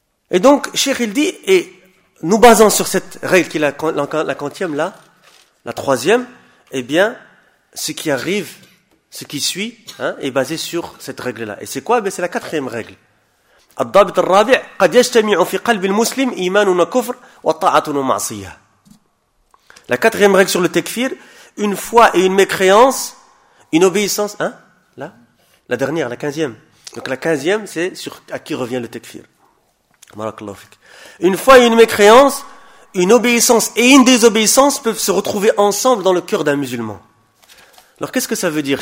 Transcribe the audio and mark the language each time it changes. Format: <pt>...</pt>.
<fr>Et donc, Cheikh, il dit, et nous basant sur cette règle qui est la quantième, là, la troisième, eh bien, ce qui arrive, ce qui suit, hein, est basé sur cette règle-là. Et c'est quoi? Ben, c'est la quatrième règle.</fr> <ar>الضابط الرابع قد يجتمع في قلب المسلم إيمان وكفر وطاعة ومعصية.</ar> <fr>La quatrième règle sur le tekfir, une foi et une mécréance, une obéissance, hein? Là? La dernière, la quinzième. Donc la quinzième, c'est sur à qui revient le tekfir. Barakallahu fik. Une foi et une mécréance, une obéissance et une désobéissance peuvent se retrouver ensemble dans le cœur d'un musulman. Alors, qu'est-ce que ça veut dire?</fr>